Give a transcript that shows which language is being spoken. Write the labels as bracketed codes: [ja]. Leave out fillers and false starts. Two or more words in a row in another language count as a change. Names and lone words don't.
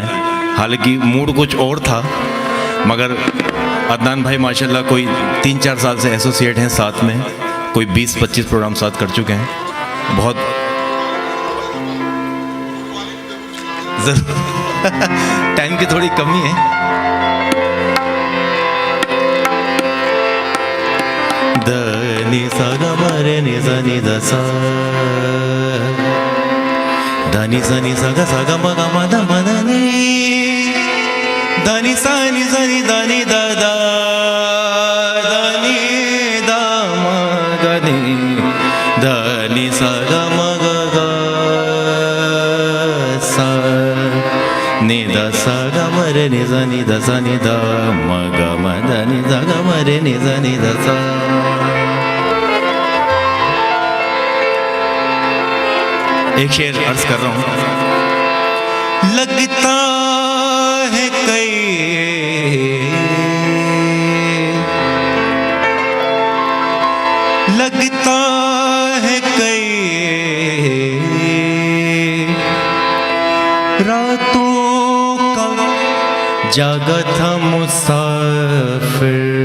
[hi] हालांकि मूड कुछ और था, मगर अदनान भाई माशाल्लाह कोई 3-4 साल से एसोसिएट हैं साथ में, कोई 20-25 प्रोग्राम साथ कर चुके हैं। बहुत टाइम की थोड़ी कमी है। द नि सा ग म रे नि सा नि द सा, द नि सा ग म ग म द म द नि, धनी सा नि सा नि दा नि दा दा धनी दा म ग नि धनी सा ग म ग ग सा नि दा सा ग म रे नि सा नि दा सा नि दा म ग म द नि दा ग म रे नि सा नि दा सा। एक शेर अर्ज कर रहा हूं। लगता है कई लगता है कई रातों का जागा था मुसाफिर।